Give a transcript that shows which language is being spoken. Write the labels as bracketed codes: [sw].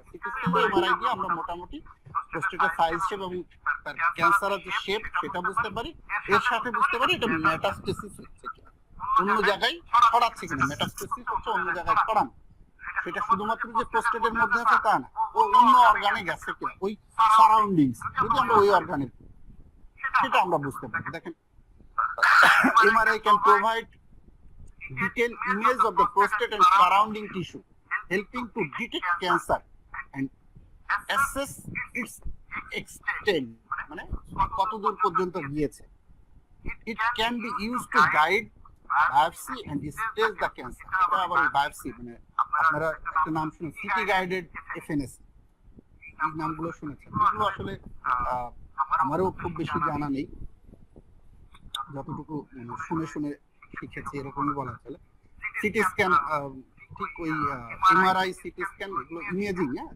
[bn] CT scan বা MRI দিয়ে আমরা মোটামুটি প্রোস্টেটের সাইজ শেপ এবং তার ক্যান্সারের যে শেপ সেটা বুঝতে পারি। এর সাথে বুঝতে পারি এটা মেটাস্টেসিস হচ্ছে কিনা, অন্য জায়গায় ছড়াচ্ছে কিনা। মেটাস্টেসিস হচ্ছে অন্য জায়গায় ছড়ানো, সেটা শুধুমাত্র যে প্রোস্টেটের মধ্যে আছে তা না, ও অন্য অর্গানে গেছে কিনা, ওই সারাউন্ডিংস যদি আমরা ওই অর্গানের, সেটা আমরা বুঝতে পারি। [en] দেখেন, MRI can provide detailed image of the prostate and surrounding tissue, helping to detect cancer and assess its extent, [bn] মানে কতদূর পর্যন্ত গিয়েছে। [en] It can be used to guide biopsy and stage the cancer. [bn] এটা আবার বায়োপসি, মানে আপনারা একটা নাম শুনে সিটি গাইডেড এফএনএসি, এই নামগুলো শুনেছেন। এগুলো আসলে আমারও খুব বেশি জানা নেই, যতটুকু শুনে শুনে শিখেছি এরকমই বলা চলে। সিটি স্ক্যান, ঠিক ওই এমআরআই, সিটি স্ক্যান, এগুলো ইমেজিং।